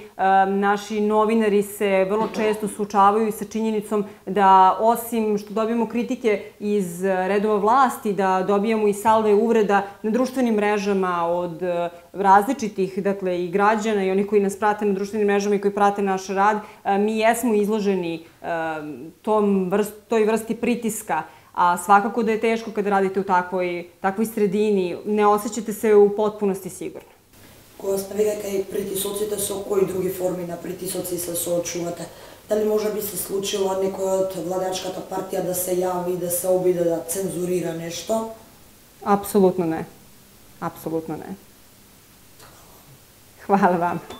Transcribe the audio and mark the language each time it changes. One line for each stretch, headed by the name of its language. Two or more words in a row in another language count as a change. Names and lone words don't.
Serbian: Naši novinari se vrlo često suočavaju sa činjenicom da osim što dobijamo kritike iz redova vlasti, da dobijamo i salve uvreda na društvenim mrežama od različitih, dakle i građana i oni koji nas prate na društvenim mrežama i koji prate naš rad, mi jesmo izloženi toj vrsti pritiska, a svakako da je teško kada radite u takvoj sredini, ne osjećate se u potpunosti sigurno.
Macedonian: Кога сте веќе кај притисоците, со кои други форми на притисоци се соочувате? Дали може би се случило некој од владачката партија да се јави и да се обиде да цензурира нешто? Апсолутно не. Апсолутно не.
Serbian: Хвала вам.